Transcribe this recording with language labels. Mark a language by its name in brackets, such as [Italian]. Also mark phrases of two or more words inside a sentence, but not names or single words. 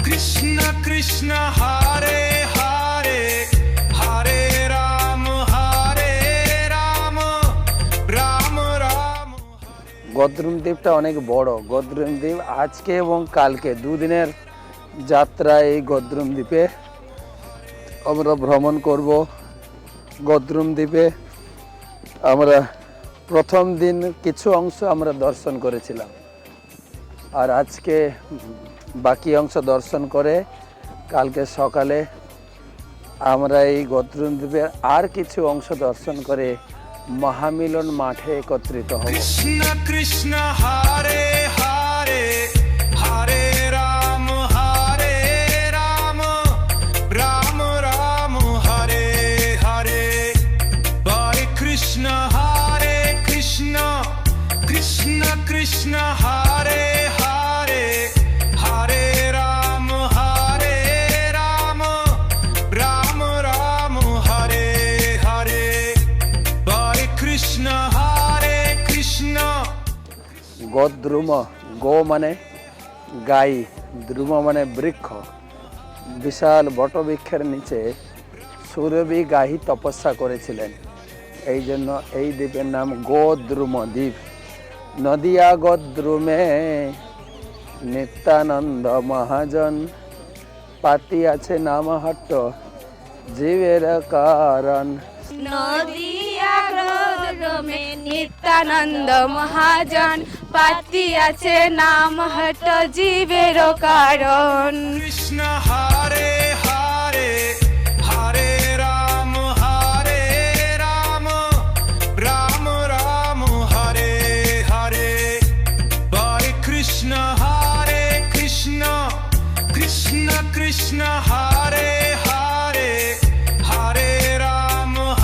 [Sanskrit] कृष्ण कृष्ण हरे हरे हरे राम राम राम [Bangla] গদ্রুম দ্বীপটা অনেক বড়। গদ্রুম দ্বীপ আজকে এবং কালকে দুদিনের যাত্রা এই গদ্রুম দ্বীপে আমরা ভ্রমণ করব। গদ্রুম দ্বীপে আমরা প্রথম দিন কিছু অংশ আমরা দর্শন করেছিলাম, আর আজকে বাকি অংশ দর্শন করে কালকে সকালে আমরা এই গদ্রুম দ্বীপের আর কিছু অংশ দর্শন করে মহামিলন মাঠে একত্রিত হব। [Sanskrit] कृष्ण कृष्ण हरे हरे हरे राम राम राम हरे हरे हरे कृष्ण हरे कृष्ण कृष्ण कृष्ण हरे हरे हरे राम राम राम हरे हरे हरे कृष्ण हरे कृष्ण [Bangla] গদ্রুম, গো মানে গাই, দ্রুম মানে বৃক্ষ। বিশাল বটবৃক্ষের নিচে সুরভি গাহি তপস্যা করেছিলেন, এই জন্য এই দ্বীপের নাম গোদ্রুম দ্বীপ। নদিয়া গদ্রুমে নিত্যানন্দ মহাজন, পাতি আছে নামহট্ট জীবের কারণ। নদিয়া গদ্রুমে নিত্যানন্দ মহাজন, পাতি আছে নাম হট জীবের কারণ। [Sanskrit] कृष्ण हरे हरे हरे राम राम राम हरे हरे हरे कृष्ण हरे कृष्ण कृष्ण कृष्ण हरे हरे हरे राम